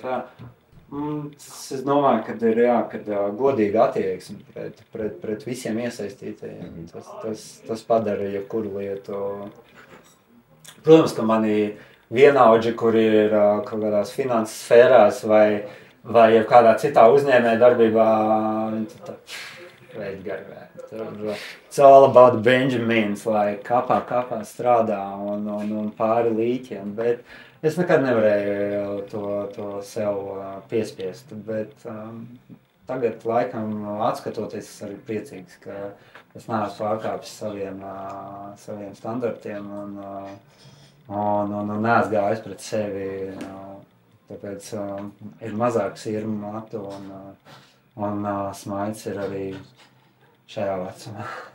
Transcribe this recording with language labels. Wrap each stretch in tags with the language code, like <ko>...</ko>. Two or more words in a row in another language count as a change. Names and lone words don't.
<lv>Es domāju, kad ir, kad godīga attieksme pret visiem iesaistītajiem. Tas padara jebkuru lietu. Protams, ka mani vienaudži, kuri ir kaut kādās finanses sfērās vai vai jau kādā citā uzņēmē darbībā, veids garvē.</lv> <en>It's all about Benjamins,</en> <lv>lai kapā strādā un pāri līķiem, bet es nekad nevarēju to sev piespiest, bet tagad laikam atskatoties es arī priecīgs, ka es neesmu pārkāpis saviem standartiem un neesmu gājis pret sevi, tāpēc ir mazāk sirmu matu un smaids ir arī šajā vecumā.</lv>